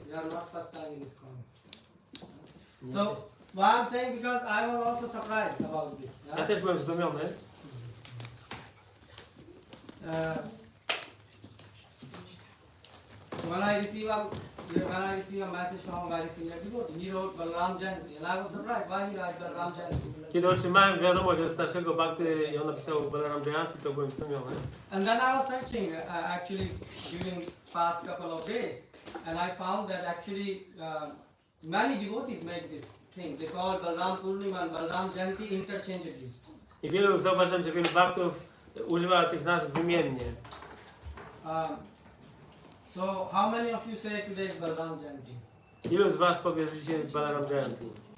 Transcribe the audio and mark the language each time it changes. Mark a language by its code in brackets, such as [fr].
[en] You are not first time in this corner. So, what I'm saying, because I was also surprised about this. [pl] Ja [en] Yeah? [pl] też byłem zdumiony. [en] When I receive a message from a very senior devotee, he wrote Balaram Jayanti, and I was surprised why he wrote Balaram Jayanti. [pl] Kiedy otrzymałem wiadomość od starszego bhakty i on napisał Balaram Jayanti, to byłem zdumiony. [en] And then I was searching actually during past couple of days, and I found that actually many devotees make this thing. They call Balaram Purnima and Balaram Jayanti interchangeably. [pl] I zauważyłem, że wielu bhaktów używa tych nazw wymiennie. [en] So how many of you say today is Balaram Jayanti? [pl] Ilu z was powie, że dzisiaj jest Balaram Jayanti?